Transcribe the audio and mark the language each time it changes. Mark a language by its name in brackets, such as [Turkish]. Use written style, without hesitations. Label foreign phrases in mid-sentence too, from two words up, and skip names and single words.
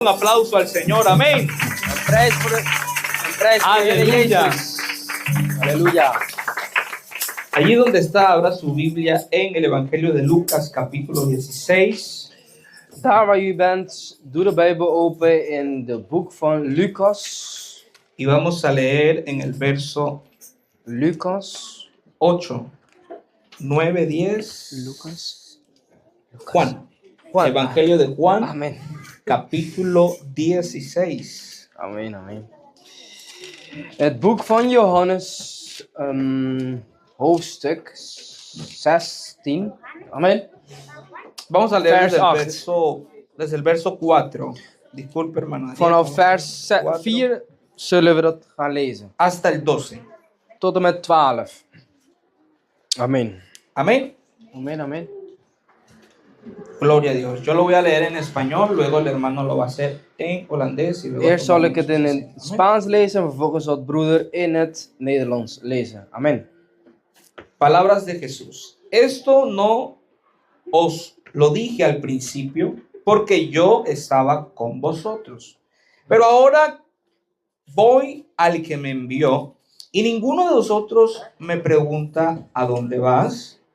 [Spanish] Un aplauso al Señor, amén. Aleluya. Aleluya. Allí donde está, abra su Biblia en el Evangelio de Lucas, capítulo 16. [Dutch] Daar waar u bent, doe de Bijbel open in het boek van Lucas. [Spanish] Y vamos a leer en el verso Lucas. 8, 9, 10. Lucas. Juan. Juan. Evangelio de Juan, Amen. capítulo 16. Amen, amen. [Dutch] Het boek van Johannes, hoofdstuk 16. Amen. [Spanish] Vamos a leer [Dutch] Vers 8. [Spanish] desde el verso 4. Disculpe, hermano. [Dutch] Vanaf vers 4 zullen we dat gaan lezen. [Spanish] Hasta el 12. [Dutch] Tot en met 12. Amen. [Spanish] Amén. Amen, amen. Gloria a Dios. Yo lo voy a leer en español, luego el hermano lo va a hacer en holandés. Y luego [Dutch] Eerst zal ik het in [Spanish] tomamos- [Dutch] het Spaans lezen en vervolgens zal het broeder in het Nederlands lezen. Amen. [Spanish] Palabras de Jesús. Esto no os lo dije al principio porque yo estaba con vosotros. Pero ahora voy al que me envió y ninguno de vosotros me pregunta ¿a dónde vas?